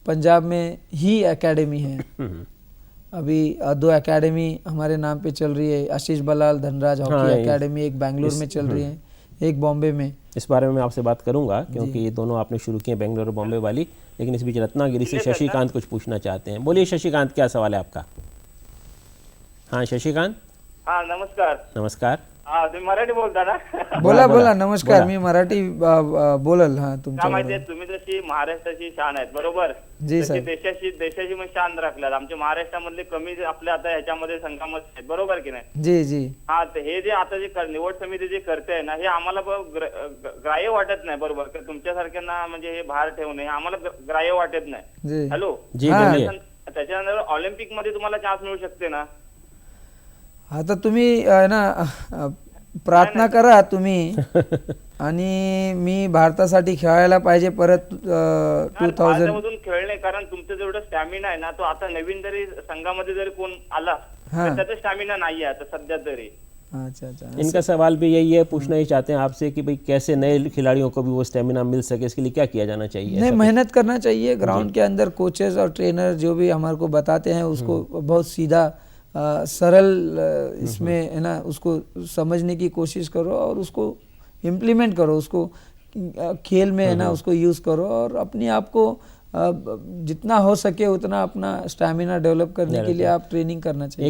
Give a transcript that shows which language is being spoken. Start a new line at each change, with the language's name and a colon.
Hindi: पंजाब में ही एकेडमी है अभी, 2 एकेडमी हमारे नाम पे चल रही है, आशीष बलाल धनराज हॉकी एकेडमी, एक बेंगलुरु में चल रही है, एक बॉम्बे में। इस बारे में मैं आपसे बात करूंगा क्योंकि ये दोनों आपने शुरू किए बेंगलुरु और बॉम्बे वाली। लेकिन इस बीच रत्नागिरी से शशिकांत कुछ पूछना चाहते हैं। बोलिए शशिकांत, क्या सवाल है आपका? हाँ शशिकांत। हाँ नमस्कार। नमस्कार।
Marathi: हा, तुम्ही मराठी बोलता ना? बोला नमस्कार, मी मराठी बोलल। हा, काय माहितीये, तुम्ही जशी महाराष्ट्राची शान आहेत बरोबर, जी तशी साहेब, देशाची मग शान राखल्यात. आमच्या महाराष्ट्रामधले कमी आपल्या आता ह्याच्यामध्ये संघामध्ये आहेत बरोबर की नाही? जी जी। हा, हे जे आता जे निवड समिती जे करते ना, हे आम्हाला ग्राह्य वाटत नाही बरोबर. तुमच्यासारख्यांना म्हणजे हे भार ठेवणे हे आम्हाला ग्राह्य वाटत नाही. जी हॅलो
Hindi: जी, बोलिए।
Marathi: त्याच्यानंतर ऑलिम्पिक मध्ये तुम्हाला चान्स मिळू शकते ना? आता तुम्ही ना प्रार्थना करा तुम्ही आणि मी भारतासाठी खेळायला पाहिजे परत 2000 मधून खेळणे, कारण तुमचं जेवढं स्टॅमिना आहे ना, तो आता नवीन जरी संघामध्ये जरी कोण आला तर त्याचा स्टॅमिना नाहीये आता सध्या तरी.
Hindi: अच्छा अच्छा। इनका सवाल भी यही है, पूछना ही चाहते हैं आपसे कि भाई कैसे नए खिलाड़ियों को भी वो स्टेमिना मिल सके, इसके लिए क्या किया जाना चाहिए? नहीं, मेहनत करना चाहिए ग्राउंड के अंदर। कोचेस और ट्रेनर जो भी हमारे को बताते हैं उसको बहुत सीधा सरल इसमें है ना, उसको समझने की कोशिश करो और उसको इम्प्लीमेंट करो, उसको खेल में है ना उसको यूज़ करो और अपने आप को जितना हो सके उतना अपना स्टैमिना डेवलप करने के लिए आप ट्रेनिंग करना चाहिए।